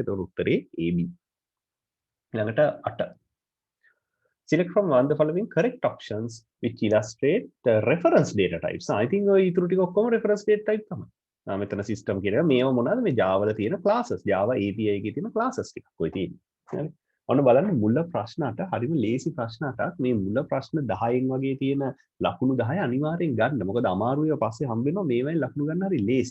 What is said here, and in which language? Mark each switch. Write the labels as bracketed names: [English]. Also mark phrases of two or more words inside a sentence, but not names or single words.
[Sinhala] එතකොට උත්තරේ AB. ඊළඟට 8. [English] Select from one of the following correct options which illustrate the reference data types. I think [Sinhala] ඔය ඊටු ටික ඔක්කොම [English] reference data type [Sinhala] තමයි. මෙතන system කියන මේව මොනවාද මේ Java වල තියෙන classes. Java API එකේ තියෙන classes ටිකක් ඔය තියෙන්නේ. හරි. ඔන්න බලන්න මුල ප්‍රශ්නට හරිම ලේසි ප්‍රශ්න 8ක් මේ මුල ප්‍රශ්න 10න් වගේ තියෙන ලකුණු 10 අනිවාර්යෙන් ගන්න. මොකද අමාරුයි පස්සේ හම්බ වෙනවා මේවෙන් ලකුණු ගන්න හරි ලේසි.